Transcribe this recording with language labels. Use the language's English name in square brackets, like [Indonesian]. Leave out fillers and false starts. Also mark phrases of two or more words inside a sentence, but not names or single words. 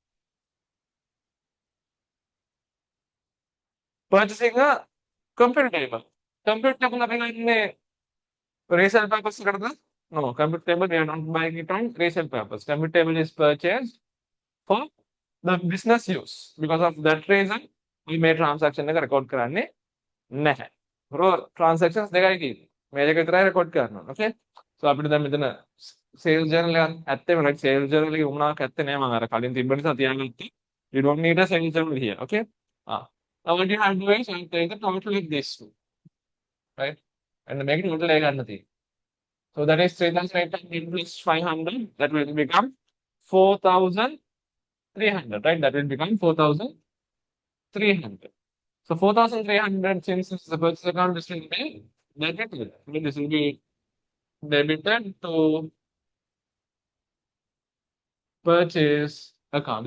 [English] Purchasing a computer table. Computer table in resale purpose. No, computer table we are not buying it on resale purpose. Computer table is purchased for the business use. Because of that reason, we made transaction record [Sinhala] කරන්නේ නැහැ. Transactions දෙකයි තියෙන්නේ. මේ දෙක විතරයි record කරන්න ඕන. Okay? So අපිට දැන් මෙතන [English] sales journal [Sinhala] එකක් ඇත්තේම [English] right sales journal [Sinhala] එකේ උමනාවක් ඇත්තේ නැහැ මම අර කලින් තිබ්බ නිසා තියාගත්තා. [English] You don't need a sales journal here. Okay? Now what you have to do is you take the total of this two. Right? And make it total [Sinhala] එක ගන්න තියෙන්නේ. [English] So that is 3,800 plus 500. That will become 4,300. Right? That will become 4,300. So 4,300 since the purchase account this will be debited. This will be debited to purchase account.